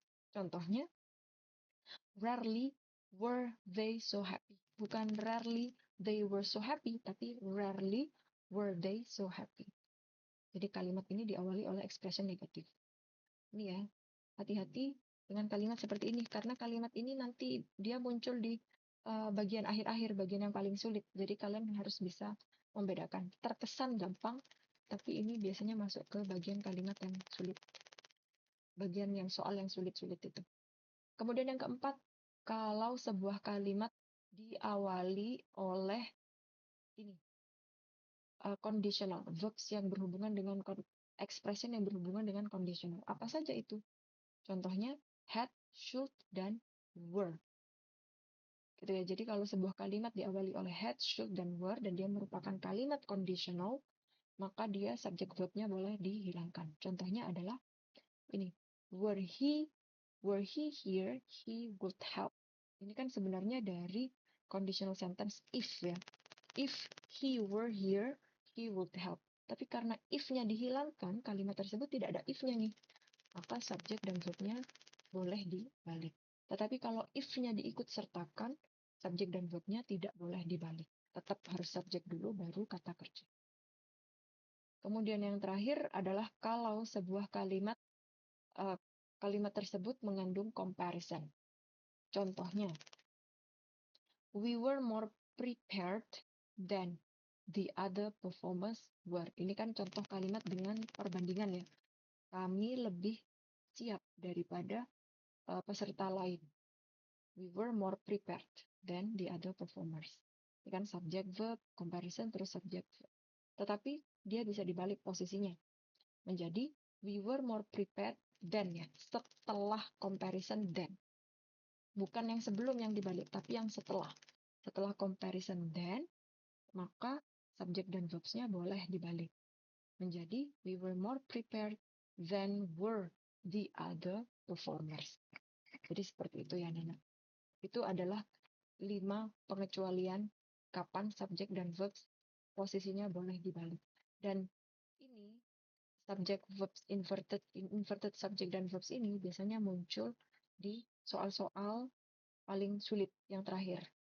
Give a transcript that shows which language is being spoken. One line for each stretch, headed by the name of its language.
Indonesian: Contohnya,
English: rarely were they so happy.
Indonesian: Bukan
English: rarely they were so happy,
Indonesian: tapi
English: rarely were they so happy.
Indonesian: Jadi kalimat ini diawali oleh expression negatif. Ini ya, hati-hati dengan kalimat seperti ini, karena kalimat ini nanti dia muncul di bagian akhir-akhir, bagian yang paling sulit. Jadi kalian harus bisa membedakan. Terkesan gampang, tapi ini biasanya masuk ke bagian kalimat yang sulit. Bagian yang soal yang sulit-sulit itu. Kemudian yang keempat, kalau sebuah kalimat diawali oleh ini conditional, verbs yang berhubungan dengan expression yang berhubungan dengan conditional. Apa saja itu? Contohnya had, should, dan were. Gitu ya. Jadi kalau sebuah kalimat diawali oleh had, should, dan were, dan dia merupakan kalimat conditional, maka dia subjek verbnya boleh dihilangkan. Contohnya adalah ini,
English: were he here, he would help.
Indonesian: Ini kan sebenarnya dari conditional sentence if ya.
English: If he were here, he would help.
Indonesian: Tapi karena if-nya dihilangkan, kalimat tersebut tidak ada if-nya nih. Maka subjek dan verb-nya boleh dibalik. Tetapi kalau if-nya diikut sertakan, subjek dan verb-nya tidak boleh dibalik. Tetap harus subjek dulu, baru kata kerja. Kemudian yang terakhir adalah kalau sebuah kalimat tersebut mengandung comparison. Contohnya,
English: we were more prepared than the other performers were.
Indonesian: Ini kan contoh kalimat dengan perbandingan ya. Kami lebih siap daripada peserta lain.
English: We were more prepared than the other performers.
Indonesian: Ya kan, subject verb, comparison, terus subject verb. Tetapi dia bisa dibalik posisinya. Menjadi
English: we were more prepared than, ya.
Indonesian: Setelah comparison than. Bukan yang sebelum yang dibalik, tapi yang setelah. Setelah comparison than, maka subject dan verbs-nya boleh dibalik. Menjadi
English: we were more prepared than were the other performers.
Indonesian: Jadi seperti itu ya, Nana. Itu adalah 5 pengecualian kapan subjek dan verbs posisinya boleh dibalik. Dan ini subject verbs inverted subject dan verbs ini biasanya muncul di soal-soal paling sulit yang terakhir.